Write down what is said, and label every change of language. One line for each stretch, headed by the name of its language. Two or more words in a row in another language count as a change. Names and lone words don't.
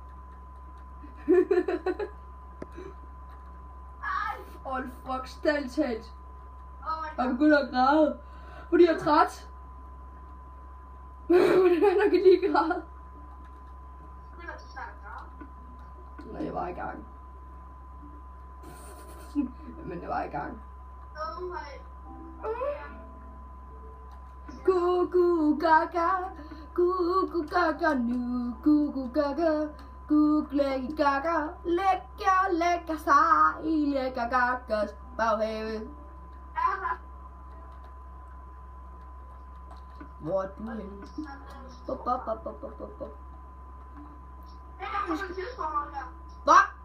Danish: Fuck, stærligt talt. Jeg begynder at græde, fordi jeg er træt. Hvordan kan lige græde? Nej, jeg var i gang. Men jeg var i gang. Gugu gaga, gugu gaga nu, gugu gaga, gugu gaga, lækker sig i lækker gagas baghave. Hvor er du henne? Hvad?